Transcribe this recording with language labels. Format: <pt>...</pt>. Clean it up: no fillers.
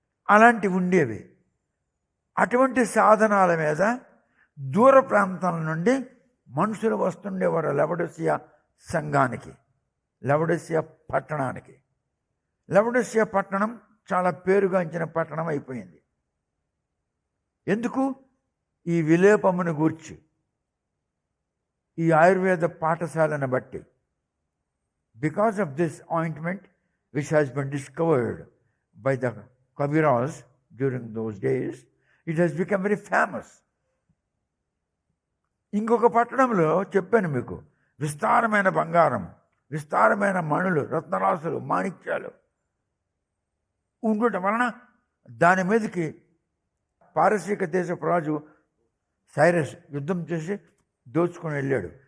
<te>అలాంటివి ఉండేవి. అటువంటి సాధనాల మీద దూర ప్రాంతాల నుండి మనుషులు వస్తుండేవారు లవడోసియా సంఘానికి, లవడోసియా పట్టణానికి. లవడోసియా పట్టణం చాలా పేరుగాంచిన పట్టణం అయిపోయింది. ఎందుకు? ఈ విలేపమును గూర్చి, ఈ ఆయుర్వేద పాఠశాలను బట్టి.</te> <en>Because of this ointment which has been discovered by the Kaviras during those days, it has become very famous.</en> <te>ఇంకొక పట్టణంలో చెప్పాను మీకు, విస్తారమైన బంగారం, విస్తారమైన మణులు, రత్నరాసులు, మాణిక్యాలు ఉండటం వలన దాని మీదకి పారసీక దేశపు రాజు సైరస్ యుద్ధం చేసి దోచుకొని వెళ్ళాడు.</te>